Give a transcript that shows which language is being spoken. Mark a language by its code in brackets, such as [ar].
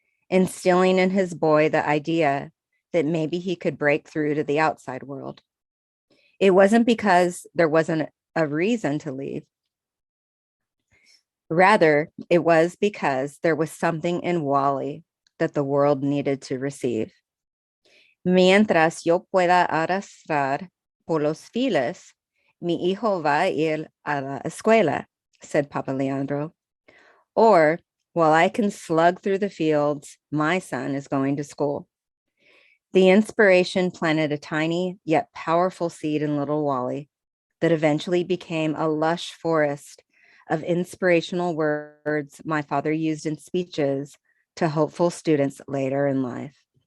[en] instilling in his boy the idea that maybe he could break through to the outside world. It wasn't because there wasn't a reason to leave. Rather, it was because there was something in Wally that the world needed to receive. [es] Mientras yo pueda arrastrar por los files, mi hijo va a ir a la escuela, [en] said Papa Leandro. Or, while I can slug through the fields, my son is going to school. The inspiration planted a tiny yet powerful seed in little Wally that eventually became a lush forest of inspirational words my father used in speeches to hopeful students later in life.